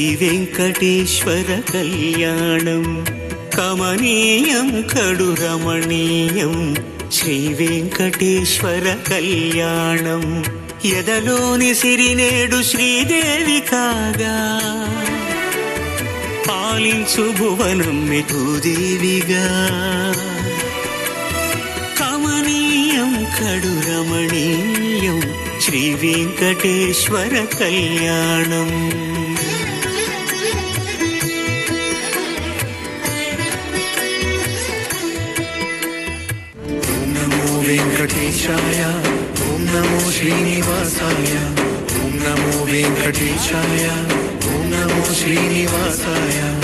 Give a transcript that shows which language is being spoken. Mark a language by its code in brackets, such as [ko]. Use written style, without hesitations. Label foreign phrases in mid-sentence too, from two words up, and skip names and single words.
[te] వెంకటేశ్వర కళ్యాణం కమనీయం కడురమణీయం శ్రీ వెంకటేశ్వర కళ్యాణం ఎదలోని సిరినేడు శ్రీదేవి కాగా పాలించు భువనం మిఠుదేవిగా కమనీయం కడురమణీయం శ్రీ వెంకటేశ్వర కళ్యాణం [sa] ओम नमो वेंकटेशाय ओम नमो श्रीनिवासाय ओम नमो वेंकटेशाय ओम नमो श्रीनिवासाय